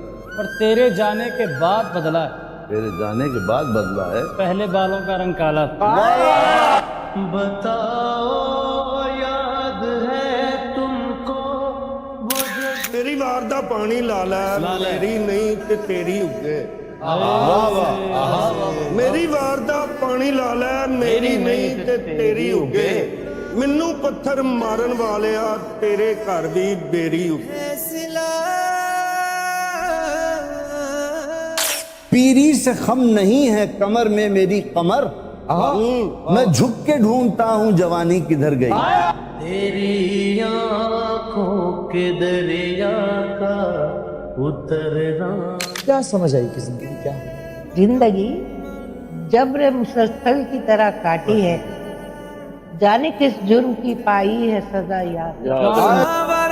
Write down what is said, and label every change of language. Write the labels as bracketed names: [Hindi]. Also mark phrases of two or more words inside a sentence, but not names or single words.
[Urdu] اور تیرے جانے کے بعد بدلا ہے، تیرے جانے کے بعد بدلا ہے، پہلے بالوں کا رنگ کالا تھا۔ بتاؤ یاد ہے تم کو وہ جب، [Punjabi] میری وار دا پانی لالا میری نہیں تے تیری اگے، میری وار دا پانی لالا میری نہیں تے تیری اگے، مینوں پتھر مارن والیا تیرے گھر بھی بیری اگے۔ [Urdu] پیری سے خم نہیں ہے کمر میں میری کمر، میں جھک کے ڈھونڈتا ہوں جوانی کدھر گئی. تیری آنکھوں کے دریا کا اترنا. کیا سمجھ آئی کہ زندگی کیا ہے? زندگی جبر مسلسل کی طرح کاٹی ہے، جانے کس جرم کی پائی ہے سزا یاد.